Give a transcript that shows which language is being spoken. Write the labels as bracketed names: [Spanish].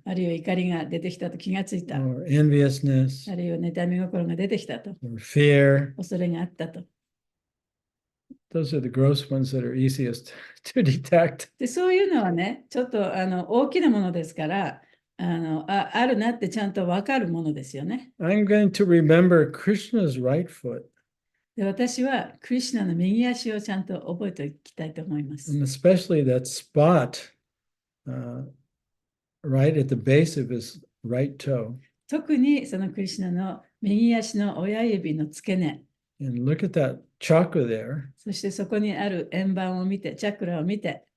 [Japanese] あるいは怒りが出てきたと気がついた。 [English] or enviousness, [Japanese] あるいは妬み心が出てきたと。 [English] or fear. [Japanese] 恐れがあったと。 [English] Those are the gross ones that are easiest to detect. [Japanese] でそういうのはね、ちょっと大きなものですから、あるなってちゃんと分かるものですよね。 [English] I'm going to remember Krishna's right foot, [Japanese] で私はクリシュナの右足をちゃんと覚えておきたいと思います。 [English] and especially that spot right at the base of his right toe. [Japanese] 特にそのクリシュナの右足の親指の付け根、 [English] And look at that chakra there [Japanese] そしてそこにある円盤を見て、チャクラを見て、